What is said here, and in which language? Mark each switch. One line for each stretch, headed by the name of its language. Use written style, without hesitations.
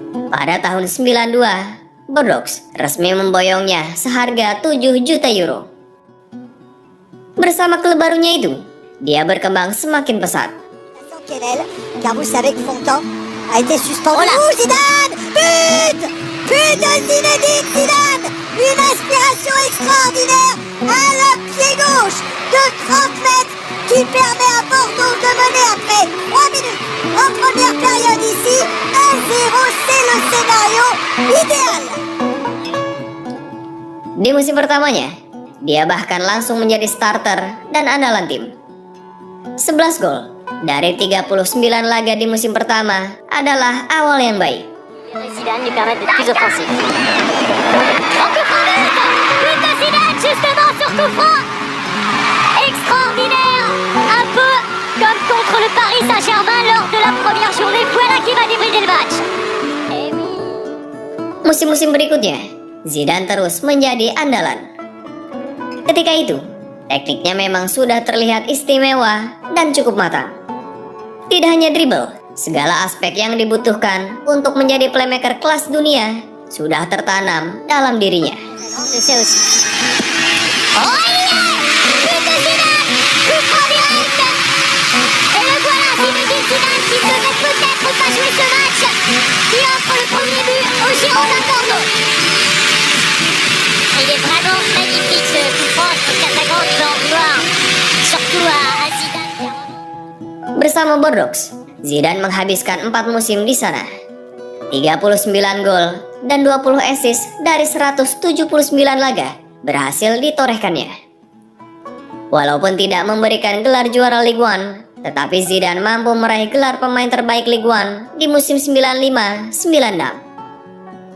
Indonesian: Pada tahun 92, Bordeaux resmi memboyongnya seharga 7 juta euro. Bersama klub barunya itu, dia berkembang semakin pesat.
French: Kennel, car vous savez que Fontan a été suspendu. Oh, Zidane! But! But de Zinedine Zidane! Une inspiration extraordinaire à la pied gauche de 30 mètres qui permet à Bordeaux de mener après 3 minutes en première période ici. 1-0, c'est le scénario idéal.
Indonesian: Di musim pertamanya, dia bahkan langsung menjadi starter dan andalan tim. 11 gol dari 39 laga di musim pertama adalah awal yang baik.
French: Zidane lui permettent d'être plus offensif. But de Zidane justement sur coup franc. Extraordinaire. Un peu comme contre le Paris Saint-Germain lors de la première journée. Voilà qui va débrider le match. Eh oui.
Indonesian: Musim-musim berikutnya, Zidane terus menjadi andalan. Ketika itu, tekniknya memang sudah terlihat istimewa dan cukup matang. Tidak hanya dribble, segala aspek yang dibutuhkan untuk menjadi playmaker kelas dunia sudah tertanam dalam dirinya.
French: Oh yeah! But de Zidane. Coup franc direct. Et le voilà, Zinedine Zidane qui devrait peut-être pas jouer ce match. Qui offre le premier but aux Girondins de Bordeaux. Il est vraiment magnifique ce coup franc. Je trouve très grand de en vouloir. Surtout à Zidane.
Indonesian: Bersama Bordeaux, Zidane menghabiskan 4 musim di sana. 39 gol dan 20 assist dari 179 laga berhasil ditorehkannya. Walaupun tidak memberikan gelar juara Ligue 1, tetapi Zidane mampu meraih gelar pemain terbaik Ligue 1 di musim 95-96.